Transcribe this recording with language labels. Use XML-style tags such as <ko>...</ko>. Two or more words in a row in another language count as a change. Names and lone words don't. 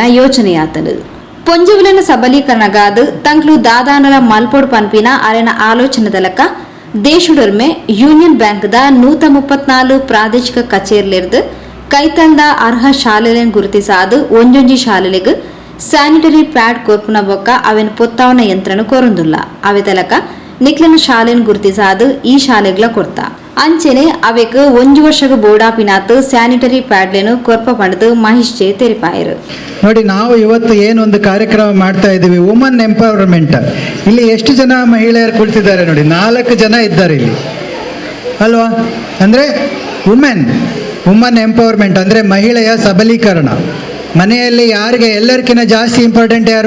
<tcy>ಯೋಚನೆಯಾತನು ಪೊಂಜುವಿನ ಸಬಲೀಕರಣಗಾದ ತಂಕ್ಲು ದಾದಾನರ ಮಲ್ಪೊಡು ಪನ್ಪಿನ ಅರೆನ ಆಲೋಚನೆದಲಕ ದೇಶುಡರ್ಮೆ ಯೂನಿಯನ್ ಬ್ಯಾಂಕ್ದ 134 ಪ್ರಾದೇಶಿಕ ಕಚೇರಿಲಿರ್ದು ಕೈತಂದ ಅರ್ಹ ಶಾಲೆಗಳನ್ನು ಗುರುತಿಸಾದು ಒಂಜೊಂಜಿ ಶಾಲೆಗಳಿಗೆ</tcy> <en>sanitary pad</en> <tcy>ಕೊರ್ಪುನ ಬೊಕ್ಕ ಅವೆನ್ ಪೊತ್ತಾವನ ಯಂತ್ರನು ಕೊರೊಂದುಲ್ಲ ಅವೆ ತಲಕ ನಿಕ್ಲನ ಶಾಲೆಯನ್ನು ಗುರುತಿಸಾದು ಈ ಶಾಲೆಗಳ ಕೊರ್ತ ಅಂಚೆನೆ ಅವೆಕ್ 1 ವರ್ಷಗ ಬೋಡಾಪಿನಾತ್</tcy> <en>sanitary pads</en> <tcy>ಕೊರ್ಪ ಪಡೆದು ಮಹೇಶ್ ಜೆ ತೆರಿಪಾಯರು</tcy> <kn>ನೋಡಿ. ನಾವು ಇವತ್ತು ಏನೊಂದು ಕಾರ್ಯಕ್ರಮ ಮಾಡ್ತಾ ಇದ್ದೀವಿ,</kn> <en>woman empowerment.</en> <kn>ಇಲ್ಲಿ ಎಷ್ಟು ಜನ ಮಹಿಳೆಯರು ಕುಳಿತಿದ್ದಾರೆ ನೋಡಿ, 4 ಜನ ಇದ್ದಾರೆ ಇಲ್ಲಿ ಅಲ್ವಾ? ಅಂದರೆ</kn> <en>woman empowerment</en> <kn>ಅಂದರೆ ಮಹಿಳೆಯ ಸಬಲೀಕರಣ. ಮನೆಯಲ್ಲಿ ಯಾರಿಗೆ ಎಲ್ಲರಿಗಿಂತ ಜಾಸ್ತಿ ಇಂಪಾರ್ಟೆಂಟ್ ಯಾರು?</kn>